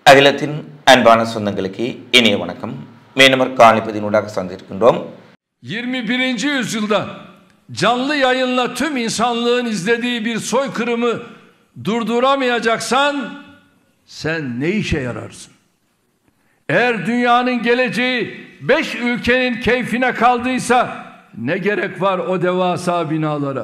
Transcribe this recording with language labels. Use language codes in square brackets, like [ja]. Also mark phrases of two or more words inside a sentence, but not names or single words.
[ta] அகிலத்தின் அன்பான சொந்தங்களுக்கு இனிய வணக்கம். மேனமர் காணிப்பதினூடாக சந்திருக்கின்றோம். [tr] 21. yüzyılda canlı yayınla tüm insanlığın izlediği bir soykırımı durduramayacaksan sen ne işe yararsın? Eğer dünyanın geleceği 5 ülkenin keyfine kaldıysa ne gerek var o devasa binalara?